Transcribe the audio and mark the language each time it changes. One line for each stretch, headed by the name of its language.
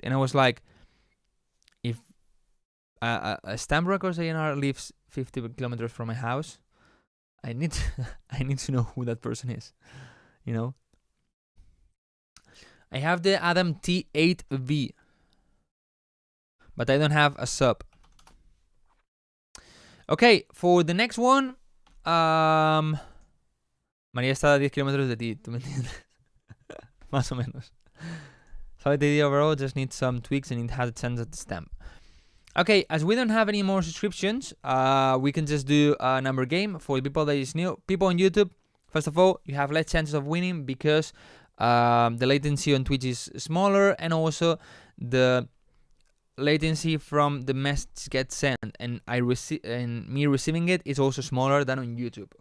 English: And I was like, if a Stamp Records A&R lives 50 kilometers from my house, I need to I need to know who that person is. You know. I have the Adam T8V, but I don't have a sub. Okay, for the next one,
Spanish: María está a 10 kilómetros de ti, ¿tú me entiendes? Más o menos.
English: Solid idea overall, just need some tweaks and it has a chance at the stamp. Okay, as we don't have any more subscriptions, we can just do a number game for the people that is new. People on YouTube, first of all, you have less chances of winning because the latency on Twitch is smaller, and also the latency from the message gets sent and me receiving it is also smaller than on YouTube.